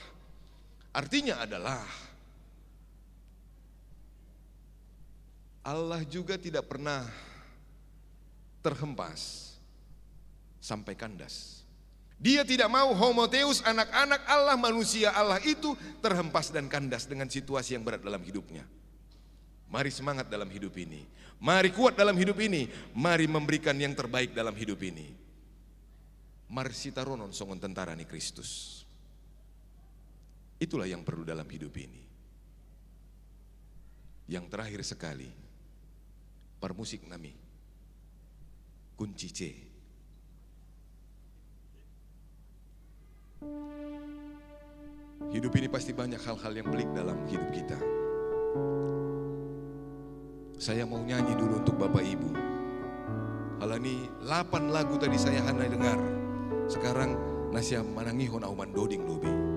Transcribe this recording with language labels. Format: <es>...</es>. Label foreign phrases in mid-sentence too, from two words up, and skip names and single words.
<id>Artinya adalah Allah juga tidak pernah terhempas sampai kandas. Dia tidak mau homotheus, anak-anak Allah, manusia Allah itu terhempas dan kandas dengan situasi yang berat dalam hidupnya. Mari semangat dalam hidup ini. Mari kuat dalam hidup ini. Mari memberikan yang terbaik dalam hidup ini.</id> <bts>Marsita ronon songon tentara ni Kristus.</bts> <id>Itulah yang perlu dalam hidup ini. Yang terakhir sekali, permusik nami kunci C. Hidup ini pasti banyak hal-hal yang pelik dalam hidup kita. Saya mau nyanyi dulu untuk Bapak Ibu. Halani 8 lagu tadi saya hanya dengar.</id> <bts>Sekarang Nasiam manangihon auman doding lobi.</bts>